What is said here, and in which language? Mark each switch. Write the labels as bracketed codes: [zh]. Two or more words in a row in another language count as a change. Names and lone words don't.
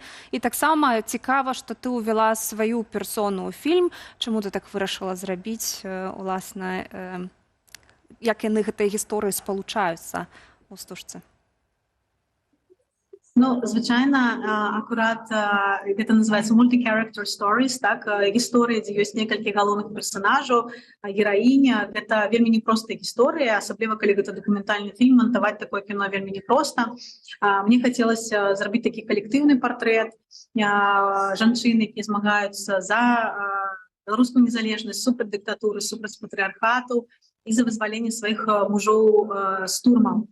[be] І таксама цікава, што ты ўвяла сваю персону ў фільм. Чаму ты так вырашыла зрабіць, уласна, як яны гэтыя гісторыі спалучаюцца ў стужцы? Ну, звычайна, акурат гэта называецца [en] multi-character stories, [be] так, гісторыя, дзе ёсць некалькі галоўных персанажаў, гераіня. Гэта вельмі непростая гісторыя, асабліва калі гэта дакументальны фільм, мантаваць такое кіно вельмі непроста. Мне хацелася зрабіць такі калектыўны партрэт жанчын, якія змагаюцца за беларускую незалежнасць, супраць дыктатуры, супраць патрыархату і за вызваленне сваіх мужоў з турмаў.